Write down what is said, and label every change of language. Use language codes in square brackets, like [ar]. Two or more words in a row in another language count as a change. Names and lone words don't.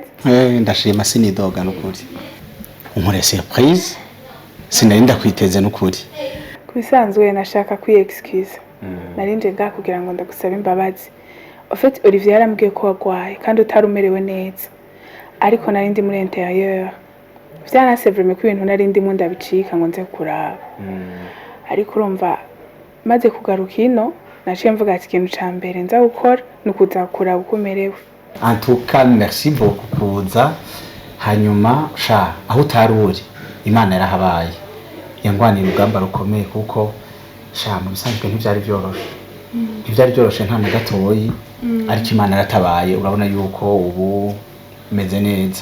[rn] Ndashima sinidoga n'ukuri. Unkore surprise sinarinda kwiteze n'ukuri. Kubisanzwe nashaka excuse. Narinje kugira ngo ndagusaba imbabazi. [fr] En fait [rn] Olivier yarambwiye ko wagwaye kandi utarumerewe neza. Ariko narindi muri intérieur. byanase vraiment ko ibintu nari ndimo ndabicika ngo nze kuraba ariko urumva maze kugaruka ino naciye mvuga ati ikintu ca mbere nza gukora ni ukuza kuraba uko umerewe. [fr] En tout cas merci beaucoup [rn] kuza hanyuma sha aho utari uri Imana yarahabaye yangwanira urugamba rukomeye kuko sha mu bisanzwe ntivyari byoroshe nta na gatoyi ariko Imana yaratabaye urabona yuko ubu meze neza.